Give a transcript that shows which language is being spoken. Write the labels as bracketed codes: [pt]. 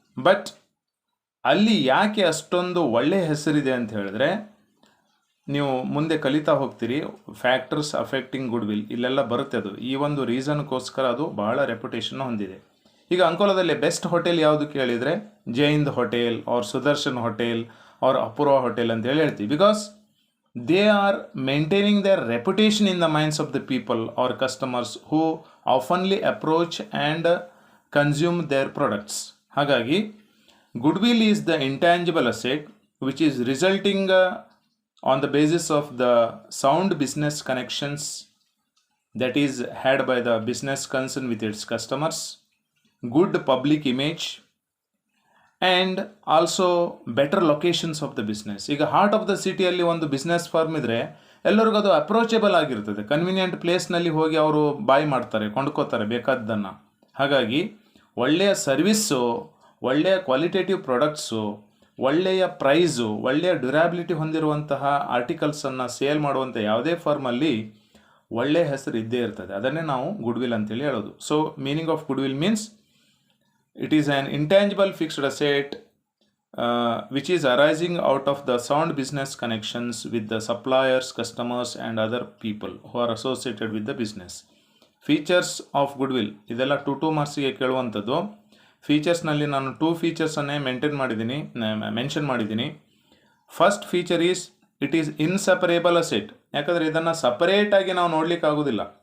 [kn] But ಅಲ್ಲಿ ಯಾಕೆ ಅಷ್ಟೊಂದು ಒಳ್ಳೆಯ ಹೆಸರಿದೆ ಅಂತ ಹೇಳಿದ್ರೆ, ನೀವು ಮುಂದೆ ಕಲಿತಾ ಹೋಗ್ತೀರಿ, ಫ್ಯಾಕ್ಟರ್ಸ್ ಅಫೆಕ್ಟಿಂಗ್ ಗುಡ್ವಿಲ್ ಇಲ್ಲೆಲ್ಲ ಬರುತ್ತೆ. ಅದು ಈ ಒಂದು ರೀಸನ್ಗೋಸ್ಕರ ಅದು ಬಹಳ ರೆಪ್ಯುಟೇಷನ್ ಹೊಂದಿದೆ. ಈಗ ಅಂಕೋಲಾದಲ್ಲಿ ಬೆಸ್ಟ್ ಹೋಟೆಲ್ ಯಾವುದು ಕೇಳಿದರೆ ಜೈಂದ್ hotel R Sudarshan hotel R ಅಪೂರ್ವ ಹೋಟೆಲ್ ಅಂತ ಹೇಳ್ತೀವಿ. [en] Because they are maintaining their reputation in the minds of the people or customers who oftenly approach and consume their products. ಹಾಗಾಗಿ goodwill is the intangible asset which is resulting on the basis of the sound business connections that is had by the business concerned with its customers, good public image, and also better locations of the business. [kn] ಈಗ heart of the ಸಿಟಿಯಲ್ಲಿ ಒಂದು business firm ಇದ್ದರೆ ಎಲ್ಲರಿಗೂ ಅದು ಅಪ್ರೋಚೇಬಲ್ ಆಗಿರ್ತದೆ, convenient ಪ್ಲೇಸ್ನಲ್ಲಿ ಹೋಗಿ ಅವರು ಬಾಯ್ ಮಾಡ್ತಾರೆ, ಕೊಂಡ್ಕೋತಾರೆ ಬೇಕಾದ್ದನ್ನು. ಹಾಗಾಗಿ ಒಳ್ಳೆಯ ಸರ್ವಿಸ್ಸು, ಒಳ್ಳೆಯ ಕ್ವಾಲಿಟೇಟಿವ್ ಪ್ರಾಡಕ್ಟ್ಸು, ಒಳ್ಳೆಯ ಪ್ರೈಸು, ಒಳ್ಳೆಯ ಡ್ಯೂರಾಬಿಲಿಟಿ ಹೊಂದಿರುವಂತಹ ಆರ್ಟಿಕಲ್ಸನ್ನು ಸೇಲ್ ಮಾಡುವಂಥ ಯಾವುದೇ ಫರ್ಮಲ್ಲಿ ಒಳ್ಳೆಯ ಹೆಸರು ಇದ್ದೇ ಇರ್ತದೆ. ಅದನ್ನೇ ನಾವು ಗುಡ್ವಿಲ್ ಅಂತೇಳಿ ಹೇಳೋದು. [en] So meaning of goodwill means it is an intangible fixed asset which is arising out of the sound business connections with the suppliers, customers and other people who are associated with the business. Features of goodwill [kn] ಇದೆಲ್ಲ 2 ಮಾರ್ಕ್ಸಿಗೆ ಕೇಳುವಂಥದ್ದು. ಫೀಚರ್ಸ್ನಲ್ಲಿ ನಾನು 2 ಫೀಚರ್ಸನ್ನೇ mention ಮಾಡಿದ್ದೀನಿ. [en] First feature is it is inseparable asset. [kn] ಯಾಕಂದರೆ ಇದನ್ನು ಸಪರೇಟಾಗಿ ನಾವು ನೋಡಲಿಕ್ಕೆ ಆಗೋದಿಲ್ಲ.